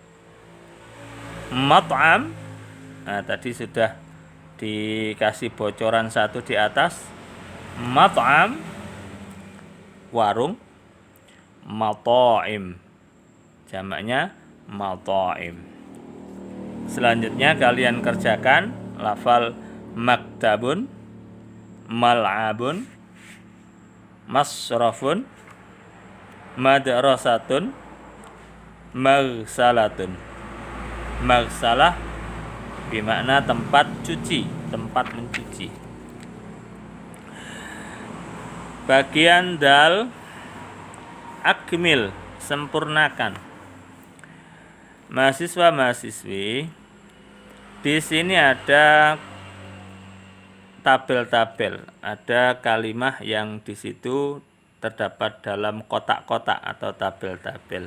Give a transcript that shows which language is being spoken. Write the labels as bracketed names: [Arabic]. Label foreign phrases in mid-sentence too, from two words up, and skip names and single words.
[Indonesian] Mat'am, nah tadi sudah dikasih bocoran satu di atas. Mat'am, warung. Mata'im, jamaknya mata'im. Selanjutnya kalian kerjakan lafal [Arabic] مكتب، ملعب، مصرف، مدرسة، مغسلة. [Indonesian] Maghsalah bermakna tempat cuci, tempat mencuci. Bagian dal, akmil, sempurnakan. Mahasiswa-mahasiswi, di sini ada tabel-tabel, ada kalimah yang di situ terdapat dalam kotak-kotak atau tabel-tabel.